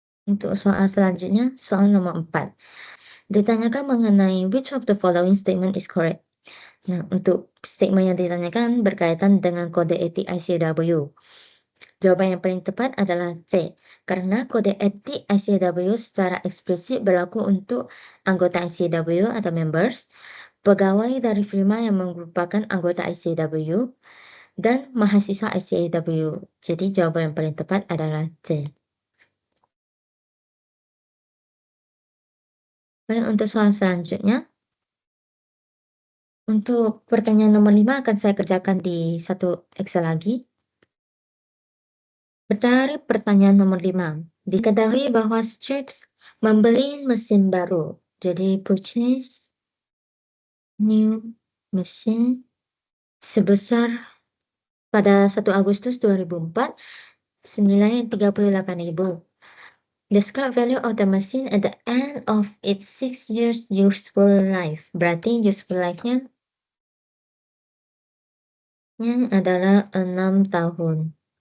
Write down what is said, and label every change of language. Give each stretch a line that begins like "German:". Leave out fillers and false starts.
Indonesian: Untuk soal selanjutnya, soal nomor 4. Ditanyakan mengenai
English: which of the following statement is correct.
Indonesian: Nah, untuk statement yang ditanyakan berkaitan dengan kode etik ICAW. Jawaban yang paling tepat adalah C, karena kode etik ICAW secara eksplisit berlaku untuk anggota ICAW atau members, pegawai dari firma yang merupakan anggota ICAW, dan mahasiswa ICAW. Jadi jawaban yang paling tepat adalah C. Baik, untuk soal selanjutnya, untuk pertanyaan nomor 5 akan saya kerjakan di satu Excel lagi. Dari pertanyaan nomor 5, diketahui bahwa Strips membeli mesin baru. Jadi
English: purchase new
Indonesian: mesin sebesar pada 1 Agustus 2004 senilai 38.000.
English: Describe value of the machine at the end of its 6 years useful life.
Indonesian: Berarti useful life-nya adalah 6 tahun.